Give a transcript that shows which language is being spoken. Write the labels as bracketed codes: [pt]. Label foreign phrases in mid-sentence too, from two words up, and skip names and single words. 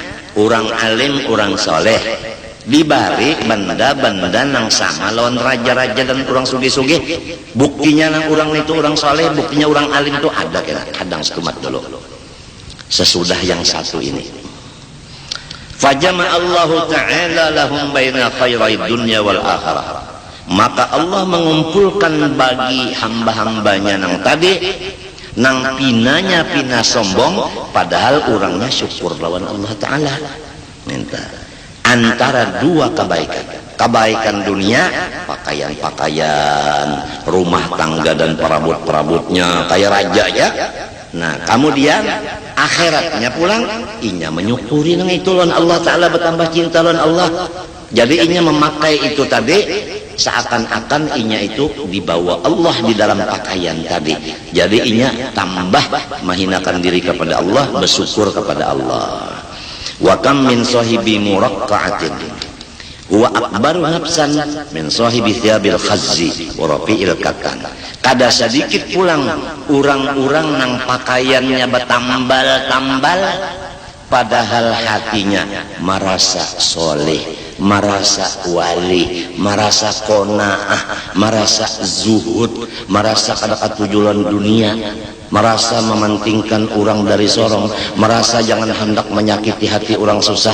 [bjn] Orang alim, orang soleh dibari benda-benda nang sama lawan raja-raja dan orang sugih-sugih. Buktinya nang orang itu orang soleh, buktinya orang alim itu ada kadang setumat dulu sesudah yang satu ini. [ar] فجمع الله تعالى لهم بين خيري الدنيا والآخرة. [bjn] Maka Allah mengumpulkan bagi hamba-hambanya nang tadi nang pinanya pina sombong, padahal orangnya syukur lawan Allah Ta'ala. Minta antara dua kebaikan dunia, pakaian-pakaian, rumah tangga dan perabot-perabotnya kayak raja ya. Nah kemudian akhiratnya pulang, inya menyukuri nang itu lawan Allah Ta'ala, bertambah cinta lawan Allah. Jadi inya memakai itu tadi seakan-akan inya itu dibawa Allah di dalam pakaian tadi. Jadi inya tambah menghinakan diri kepada Allah, bersyukur kepada Allah. [ar] وكم من صاحب مرقعة هو أكبر نفسا من صاحب ثياب الخز ورفيع الكتان. [bjn] Kada sedikit pulang orang-orang nang pakaiannya bertambal-tambal, padahal hatinya merasa soleh, merasa wali, merasa qanaah, merasa zuhud, merasa kada katujuan dunia, merasa mementingkan orang dari sorong, merasa jangan hendak menyakiti hati orang susah.